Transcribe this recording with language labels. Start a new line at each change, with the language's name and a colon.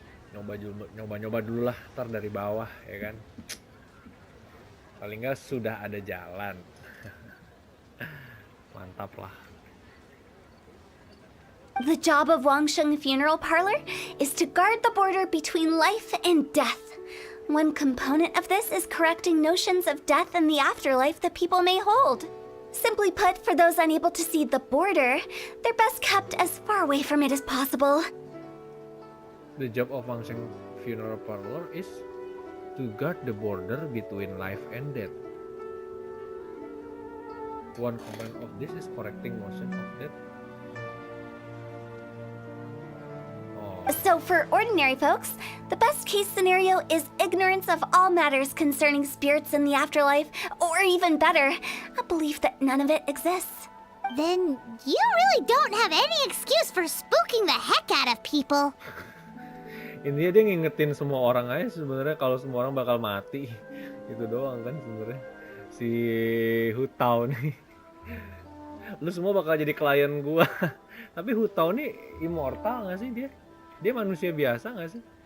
Indonesian: Nyoba dulu lah, ntar dari bawah ya kan. Paling nggak sudah ada jalan. Mantap lah.
English: The job of Wangsheng Funeral Parlor is to guard the border between life and death. One component of this is correcting notions of death and the afterlife that people may hold. Simply put, for those unable to see the border, they're best kept as far away from it as possible. The job of Wangsheng Funeral Parlor is to guard the border between life and death. One component of this is correcting notion of death. So for ordinary folks, the best case scenario is ignorance of all matters concerning spirits in the afterlife, or even better, a belief that none of it exists. Then you really don't have any excuse for spooking the heck out of people.
Indonesian: Intinya dia ngingetin semua orang aja sebenarnya kalau semua orang bakal mati. Itu doang kan sebenarnya. Si Hutau nih. Lu semua bakal jadi klien gua. Tapi Hutau nih immortal gak sih dia? Dia manusia biasa gak sih?